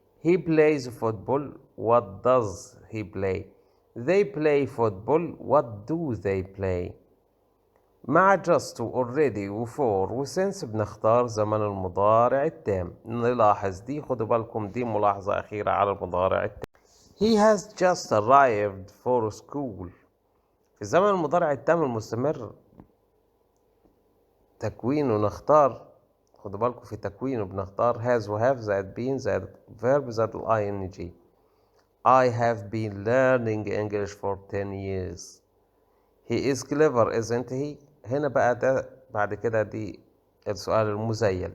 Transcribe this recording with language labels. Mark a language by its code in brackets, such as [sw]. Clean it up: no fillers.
[en] He plays football. What does he play? They play football. What do they play? [ar] مع just و already و for و since بنختار زمن المضارع التام. نلاحظ دي، خدوا بالكم دي ملاحظة أخيرة على المضارع التام. [en] He has just arrived for school. [ar] في زمن المضارع التام المستمر تكوينه نختار، خدوا بالكم في تكوينه بنختار has و have زائد been زائد verb زائد ing. [en] I have been learning English for 10 years. He is clever isn't he؟ [ar] هنا بقى ده بعد كده دي السؤال المزيل.